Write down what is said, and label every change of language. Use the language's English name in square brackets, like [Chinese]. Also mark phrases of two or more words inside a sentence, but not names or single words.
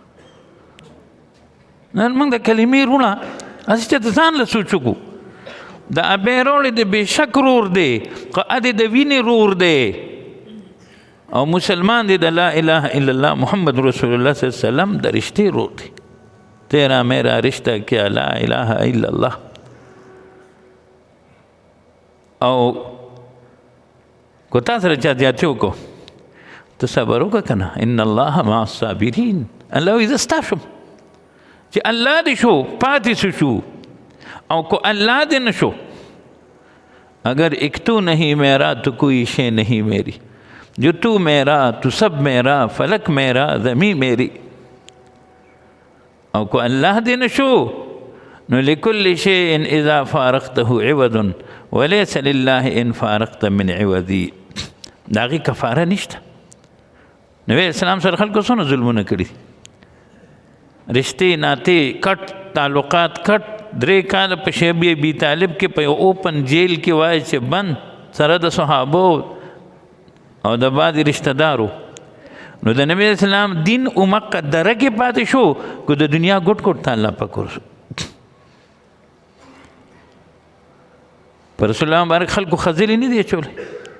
[Pashto] نن موږ د کلمې رونه هسې چې د ځان له سوچ وکړو. د ابۍ رول د بېشک رور دی، قعد د وینې رور دی، او مسلمان دی د [Arabic] لا اله الا الله محمد رسول الله صلی الله علیه وسلم [Pashto] د رشتې رور دی. [Urdu] تیرا میرا رشتہ کیا [Arabic] لا اله الا الله. [Pashto] او کو تا سره چا زیاتې وکړو، ته صبر وکړه که نه. [Arabic] ان الله مع الصابرین. [Pashto] الله وایي زه ستا شم چې الله دې شو پاتې شو، او کو اللہ دے نشو، [Urdu] اگر ایک تو نہیں میرا تو کوئی شے نہیں میری، جو تو میرا تو سب میرا، فلک میرا زمین میری. [Pashto] او کو اللہ دے نشو نو [Arabic] لکل شیء اذا فارقته عوض ولیس للہ ان فارقت من عوضی. [Pashto] داغی کفاره نشته. نبی اسلام سره خلکو څونه ظلمونه کړي، رشتې ناطې کټ، تعلقات کټ. 3 کاله په شیب ابي طالب کې په اوپن جیل کې وای چې بند سره د صحابو او د بعضې رشته دارو نو د نبی اسلام دین امقه درکې پاتې شو که د دنیا ګټ ګټ ته الله پاک ورسو پر رسول الله مبارک خلکو خځلې نه دی اچولی